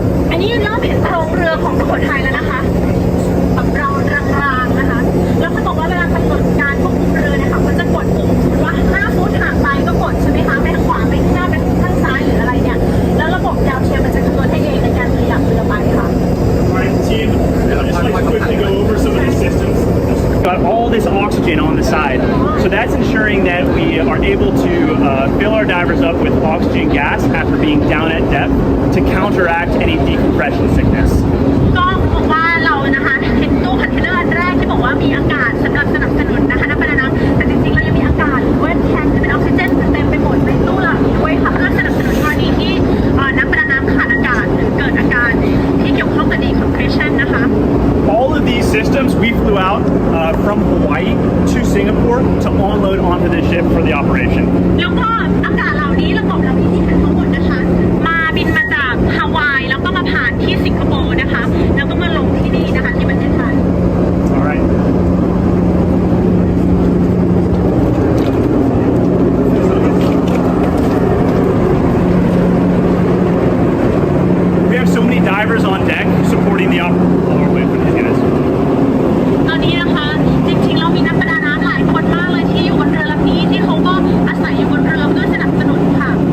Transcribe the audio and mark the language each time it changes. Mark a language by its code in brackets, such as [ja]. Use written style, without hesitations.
[th] อันนี้เริ่มเห็นโครงเรือของสุโขทัยแล้วนะคะแบบเรารางๆนะคะแล้วเขาบอกว่าเวลากำหนดการควบคุมเรือเนี่ยค่ะมันจะกดปุ่มสมมติว่า5 ฟุตห่างไปก็กดใช่ไหมคะไปทางขวาไปข้างหน้าไปข้างซ้ายหรืออะไรเนี่ยแล้วระบบดาวเทียมมันจะคำนวณให้เองในการขยับเรือไปค่ะ [en] Alright, team, I'd just like to quickly go over some of these systems. Got all this oxygen on the side, so that's ensuring that we are able to fill our divers up with oxygen gas after being down at depth to counteract any decompression sickness. [th] ก็บอกว่าเรานะคะเห็นตู้คอนเทนเนอร์อันแรกที่บอกว่ามีอากาศสำหรับสนับสนุนนะคะนักประดาน้ำแต่จริงๆเรายังมีอากาศหรือว่าแทนที่เป็นออกซิเจนเต็มไปหมดในตู้เหล่านี้ด้วยค่ะเพื่อสนับสนุนกรณีที่นักประดาน้ำขาดอากาศหรือเกิดอาการที่เกี่ยวข้องกับ decompression นะคะ [en] All of these systems we flew out from Hawaii to Singapore to unload onto the ship for the operation. [th] แล้วก็อากาศเหล่านี้ระบบเหล่านี้ที่เห็นทั้งหมดนะคะมาบินมาจากฮาวายแล้วก็มาผ่านที่สิงคโปร์นะคะแล้วก็มาลงที่นี่นะคะที่ประเทศไทย [en] All right. We have so many divers on deck supporting the operation. [th] ตอนนี้นะคะจริงๆเรามีนักประดาน้ำหลายคนมากเลยที่อยู่บนเรือลำนี้ที่เขาก็อาศัยอยู่บนเรือเพื่อสนับสนุนค่ะ